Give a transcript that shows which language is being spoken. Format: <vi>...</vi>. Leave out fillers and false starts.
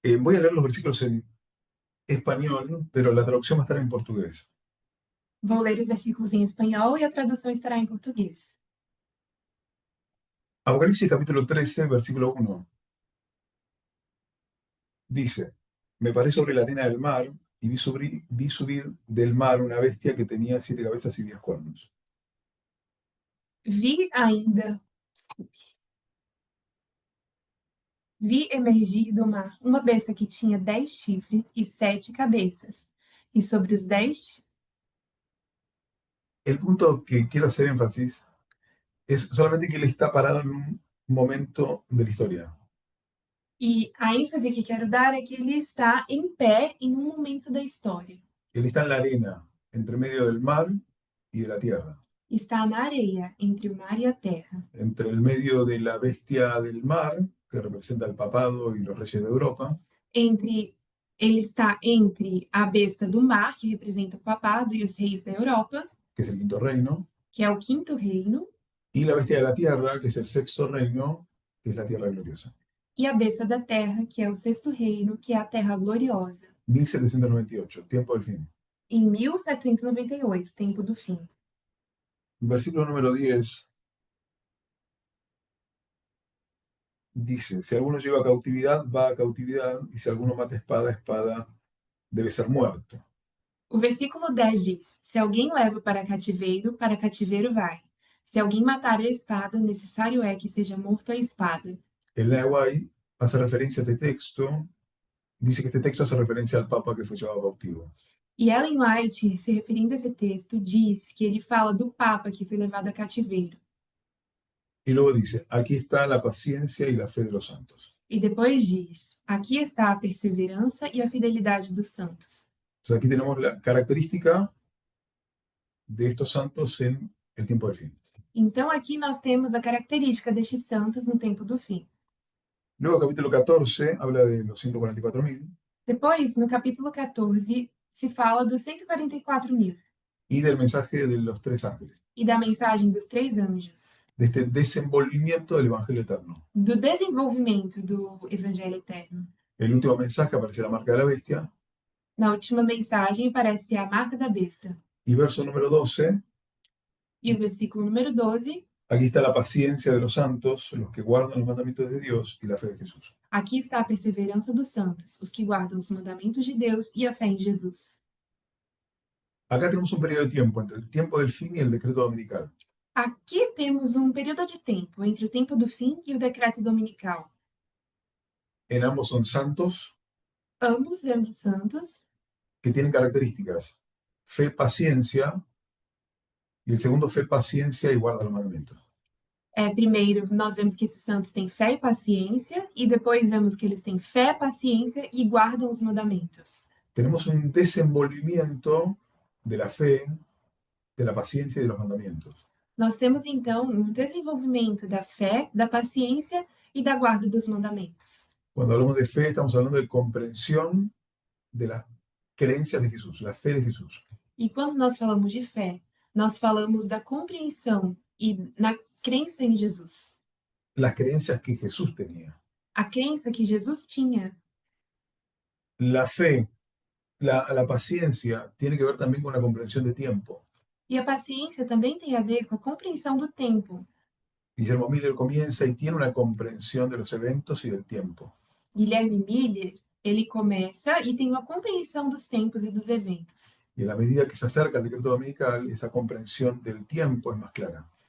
<es>Voy a leer los versículos en español, pero la traducción va a estar en portugués.</es> <pt>Vou ler os versículos em espanhol e a tradução estará em português.</pt> <es>Apocalipsis capítulo 13, versículo 1. Dice, me paré sobre la arena del mar y vi subir del mar una bestia que tenía 7 cabezas y 10 cuernos.</es> <pt>Vi ainda, desculpe, vi emergir do mar uma besta que tinha 10 chifres e 7 cabeças, e sobre os 10,</pt> <es>El punto que quiero hacer énfasis es solamente que él está parado en un momento de la historia.</es> <pt>e a ênfase que quero dar é que ele está em pé em um momento da história.</pt> <es>Él está en la arena, entre medio del mar y de la tierra.</es> <pt>Está na areia, entre o mar e a terra.</pt> <es>Entre el medio de la bestia del mar, que representa el papado y los reyes de Europa,</es> <pt>Ele está entre a besta do mar, que representa o papado e os reis da Europa,</pt> <es>que es el quinto reino,</es> <pt>que é o quinto reino,</pt> <es>y la bestia de la tierra, que es el sexto reino, que es la tierra gloriosa.</es> <pt>e a besta da terra, que é o sexto reino, que é a terra gloriosa.</pt> <es>1798, tiempo del fin.</es> <pt>Em 1798, tempo do fim.</pt> <es>Versículo número 10 dice, si alguno lleva cautividad, va a cautividad, y si alguno mata espada, espada debe ser muerto.</es> <pt>O versículo 10 diz: Se alguém leva para cativeiro vai. Se alguém matar a espada, necessário é que seja morto a espada.</pt> <es>El Nahuay hace referencia a este texto, dice que este texto hace referencia al Papa que fue llevado cautivo.</es> <pt>E Ellen White, se referindo a esse texto, diz que ele fala do Papa que foi levado a cativeiro.</pt> <es>Y luego dice, aquí está la paciencia y la fe de los santos.</es> <pt>E depois diz: aqui está a perseverança e a fidelidade dos santos.</pt> <es>Entonces aquí tenemos la característica de estos santos en el tiempo del fin.</es> <pt>Então aqui nós temos a característica destes santos no tempo do fim.</pt> <es>Luego, capítulo 14 habla de los 144.000</es> <pt>Depois, no capítulo 14, se fala dos 144.000</pt> <es>y del mensaje de los tres ángeles,</es> <pt>e da mensagem dos três anjos,</pt> <es>de este desenvolvimiento del Evangelio eterno.</es> <pt>do desenvolvimento do Evangelho Eterno.</pt> <es>El último mensaje aparece la marca de la bestia</es> <pt>Na última mensagem aparece a marca da besta.</pt> <es>y verso número 12,</es> <pt>E o versículo número 12,</pt> <es>aquí está la paciencia de los santos, los que guardan los mandamientos de Dios y la fe de Jesús.</es> <pt>aqui está a perseverança dos santos, os que guardam os mandamentos de Deus e a fé em Jesus.</pt> <es>Acá tenemos un periodo de tiempo entre el tiempo del fin y el decreto dominical.</es> <pt>Aqui temos um período de tempo entre o tempo do fim e o decreto dominical.</pt> <es>En ambos son santos</es> <pt>Ambos vemos os santos</pt> <es>que tienen características, fe, paciencia, y el segundo, fe, paciencia y guarda los mandamientos.</es> <pt>Primeiro, nós vemos que esses santos têm fé e paciência, e depois vemos que eles têm fé, paciência e guardam os mandamentos.</pt> <es>Tenemos un desenvolvimiento de la fe, de la paciencia y de los mandamientos.</es> <pt>Nós temos, então, um desenvolvimento da fé, da paciência e da guarda dos mandamentos.</pt> <es>Cuando hablamos de fe, estamos hablando de comprensión de las creencias de Jesús, la fe de Jesús.</es> <pt>E quando nós falamos de fé, nós falamos da compreensão e na crença em Jesus.</pt> <es>Las creencias que Jesús tenía.</es> <pt>A crença que Jesus tinha.</pt> <es>La fe, la paciencia, tiene que ver también con la comprensión de tiempo.</es> <pt>E a paciência também tem a ver com a compreensão do tempo.</pt> <es>Guillermo Miller comienza y tiene una comprensión de los eventos y del tiempo.</es> <pt>Guilherme Miller, ele começa e tem uma compreensão dos tempos e dos eventos.</pt> <es>Y en la medida que se acerca al decreto dominical, esa comprensión del tiempo es más clara.</es>